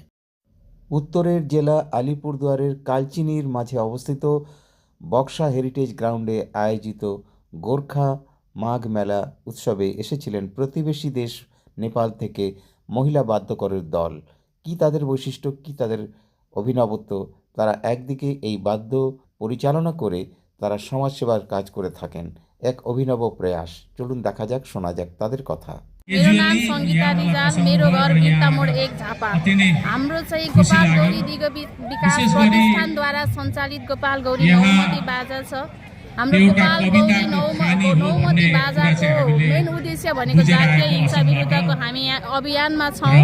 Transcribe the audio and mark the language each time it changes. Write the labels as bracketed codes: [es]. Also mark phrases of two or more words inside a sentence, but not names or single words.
[bn] উত্তরের জেলা আলিপুরদুয়ারের কালচিনির মাঝে অবস্থিত বক্সা হেরিটেজ গ্রাউন্ডে আয়োজিত গোর্খা মাঘ মেলা উৎসবে এসেছিলেন প্রতিবেশী দেশ নেপাল থেকে মহিলা বাদ্যকরের দল। কি তাদের বৈশিষ্ট্য, কি তাদের অভিনবত্ব! তারা একদিকে এই বাদ্য পরিচালনা করে তারা সমাজসেবার কাজ করে থাকেন, এক অভিনব প্রয়াস। চলুন দেখা যাক, শোনা যাক তাদের কথা। [ne] मेरो नाम सङ्गीता रिजाल, मेरो घर बिर्ता मोड 1 झापा। हाम्रो चाहिँ गोपाल गौरी दिग विकास प्रतिष्ठानद्वारा सञ्चालित गोपाल गौरी नौमती बाजा छ। हाम्रो गोपाल गौरी नौमती बाजाको मेन उद्देश्य भनेको जातीय हिंसा विरुद्धको हामी यहाँ अभियानमा छौँ।